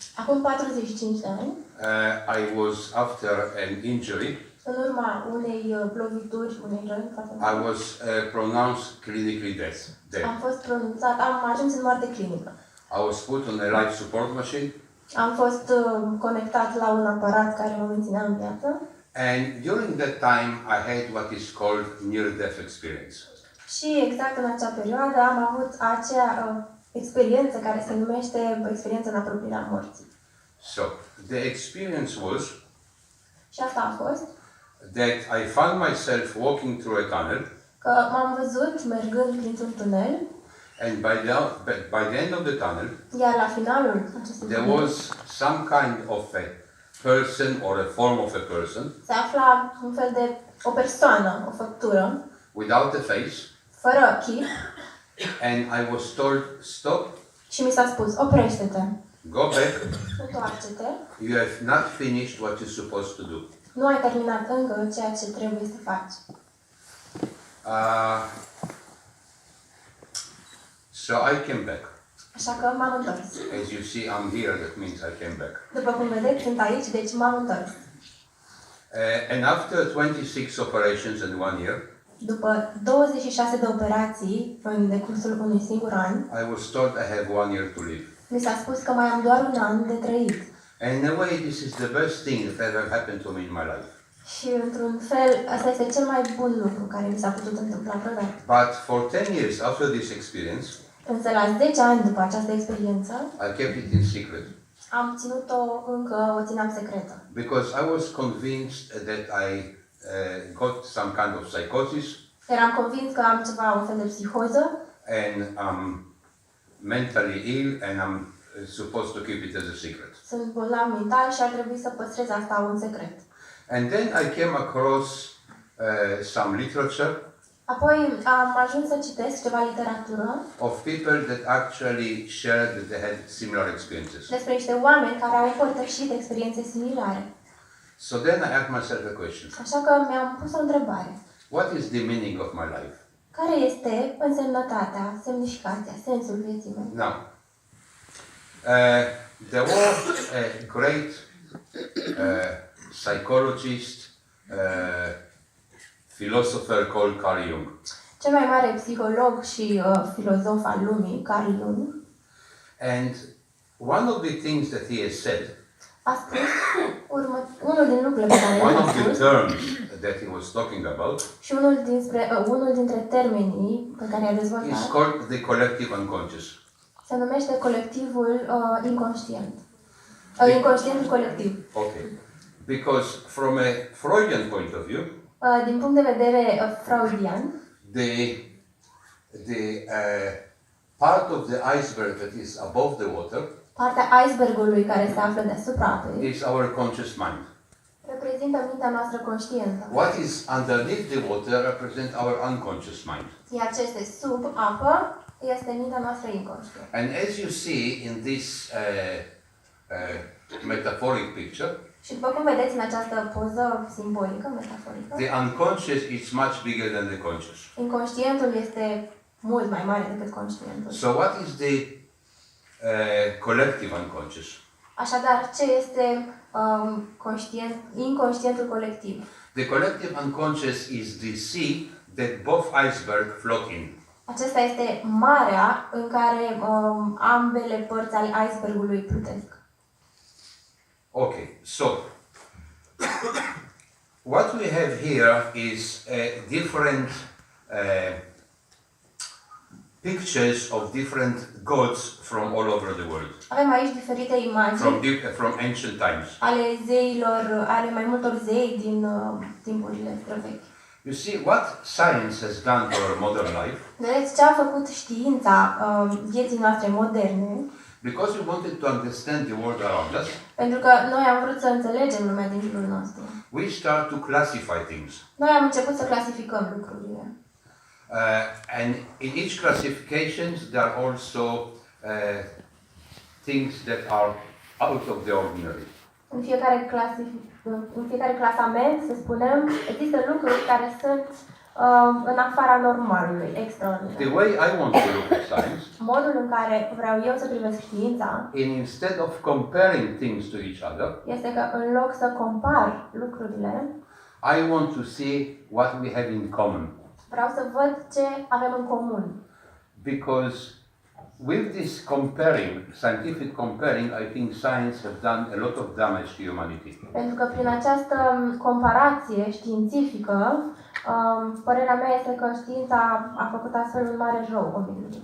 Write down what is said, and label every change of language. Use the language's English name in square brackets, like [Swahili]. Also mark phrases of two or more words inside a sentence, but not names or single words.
[Romanian] Acum 45 de ani, [English] I was after an injury. [Romanian] în urma unei lovituri, unei răni, [English] I was pronounced clinically dead. [Romanian] am fost pronunțat, am ajuns în moarte clinică. [English] I was put on a life support machine. [Romanian] Am fost conectat la un aparat care mă menținea în viață. [English] And during that time, I had what is called near-death experience. [Romanian] Și exact în acea perioadă am avut acea experiență care se numește experiența în apropierea morții. [English] So, the experience was [Romanian] Și asta a fost [English] that I found myself walking through a tunnel, [Romanian] că m-am văzut mergând printr-un tunel, [English] and by the end of the tunnel, [Romanian] iar la finalul acestui [English] there [Romanian] tunel [English] was some kind of a person or a form of a person [Romanian] se afla un fel de o persoană, o făptură, [English] without a face, [Romanian] fără chip, [English] and I was told, stop, [Romanian] și mi s-a spus, oprește-te, [English] go back, [Romanian] întoarce-te, [English] you have not finished what you're supposed to do. [Romanian] nu ai terminat încă ceea ce trebuie să faci. [English] So I came back. [Romanian] Așa că m-am întors. [English] As you see, I'm here, that means I came back. [Romanian] După cum vedeți, sunt aici, deci m-am întors. [English] And after 26 operations in 1 year, [Romanian] După 26 de operații în decursul unui singur an, [English] I was told I have 1 year to live. [Romanian] mi s-a spus că mai am doar un an de trăit. [English] And in a way, this is the best thing that ever happened to me in my life. [Romanian] Și într-un fel, asta este cel mai bun lucru care mi s-a putut întâmpla vreodată. [English] But for 10 years after this experience, [Romanian] Însă la 10 ani după această experiență, [English] I kept it in secret. [Romanian] am ținut-o încă, o țineam secretă. [English] Because I was convinced that I got some kind of psychosis [Romanian] Eram convins că am ceva, un fel de psihoză [English] and I'm mentally ill and I'm supposed to keep it as a secret. [Romanian] sunt bolnav mental și ar trebui să păstrez asta un secret. [English] And then I came across some literature [Romanian] Apoi am ajuns să citesc ceva literatură [English] of people that actually shared that they had similar experiences. [Romanian] despre niște oameni care au împărtășit experiențe similare. [English] So then I asked myself a question. [Romanian] Așa că mi-am pus o întrebare. [English] What is the meaning of my life? [Romanian] Care este însemnătatea, semnificația, sensul vieții mele? [English] Now, there was a great psychologist, philosopher called Carl Jung. [Romanian] Cel mai mare psiholog și filozof al lumii, Carl Jung, [English] And one of the things that he has said, [Romanian] a spus unul din lucrurile pe care [English] one [Romanian] le-a [English] of the [Romanian] spus [English] terms that he was talking about, [Romanian] și unul dintre termenii pe care i-a [English] is [Romanian] dezvoltat [English] called the collective unconscious. [Romanian] se numește colectivul inconștient. Inconștientul colectiv. [English] Okay. Because from a Freudian point of view, [Romanian] Din punct de vedere freudian, [English] the part of the iceberg that is above the water [Romanian] partea icebergului care se află deasupra apei [English] is our conscious mind. [Romanian] reprezintă mintea noastră conștientă. [English] What is underneath the water represents our unconscious mind. [Romanian] Iar ce este sub apă este mintea noastră inconștientă. [English] And as you see in this metaphoric picture, [Romanian] Și după cum vedeți în această poză simbolică, metaforică, [English] the unconscious is much bigger than the conscious. [Romanian] inconștientul este mult mai mare decât conștientul. [English] So what is the collective unconscious? [Romanian] Așadar, ce este inconștientul colectiv? [English] The collective unconscious is the sea that both icebergs float in. [Romanian] Acesta este marea în care ambele părți ale icebergului plutesc. [English] Okay, so what we have here is different pictures of different gods from all over the world, [Romanian] Avem aici diferite imagini [English] from ancient times. [Romanian] ale zeilor, ale mai multor zei din timpurile străvechi. [English] You see, what science has done for our modern life, [Romanian] Vedeți ce a făcut știința vieții noastre moderne, [English] because we wanted to understand the world around us, [Romanian] pentru că noi am vrut să înțelegem lumea din jurul nostru. [English] we start to classify things. [Romanian] Noi am început să clasificăm lucrurile. [English] And in each classification, there are also things that are out of the ordinary. [Romanian] În fiecare clasament, să spunem, există lucruri care sunt în afara normalului, extraordinar. [English] The way I want to look at science, [Romanian] Modul în care vreau eu să privesc știința [English] instead of comparing things to each other, [Romanian] este că în loc să compar lucrurile, [English] I want to see what we have in common. [Romanian] vreau să văd ce avem în comun. [English] Because with this comparing, scientific comparing, I think science has done a lot of damage to humanity. [Romanian] Pentru că prin această comparație științifică, părerea mea este că știința a făcut astfel un mare rău omenirii.